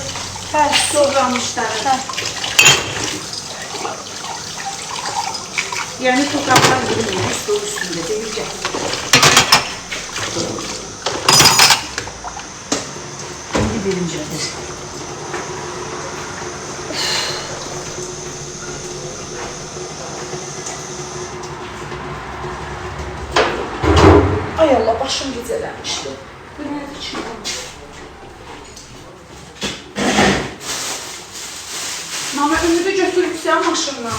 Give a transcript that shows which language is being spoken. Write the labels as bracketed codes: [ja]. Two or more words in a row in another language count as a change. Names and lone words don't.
[az] hə, [tr] Doğramışlar. [az] hə. [tr] Yani topraklar gibi stol üstünde değil ki. Şimdi birincidir. [az] Ay Allah, başım gecələnmişdi. Bu nədir ki? Mama, ümidi götürübsən maşından.